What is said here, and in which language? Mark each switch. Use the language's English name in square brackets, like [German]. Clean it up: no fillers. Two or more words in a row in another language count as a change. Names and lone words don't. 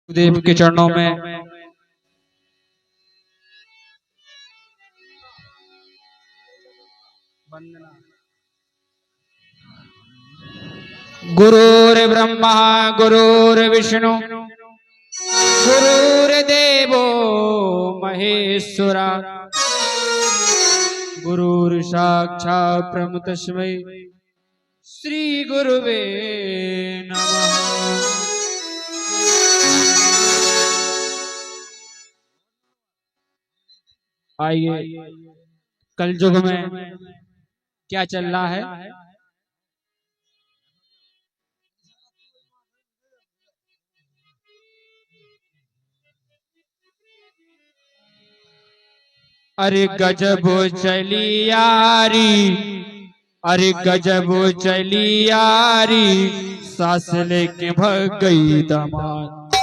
[Hindi] देव के चरणों में वंदना। [Sanskrit] गुरुर्ब्रह्मा गुरुर्विष्णु गुरुर्देवो महेश्वरा गुरुर्साक्षात् परम तस्मै श्री गुरुवे नमः। [Hindi] आइए, कल युग में क्या चल रहा है, अरे गजब चली यारी, अरे गजब चली यारी, सास लेके भग गई दामाद।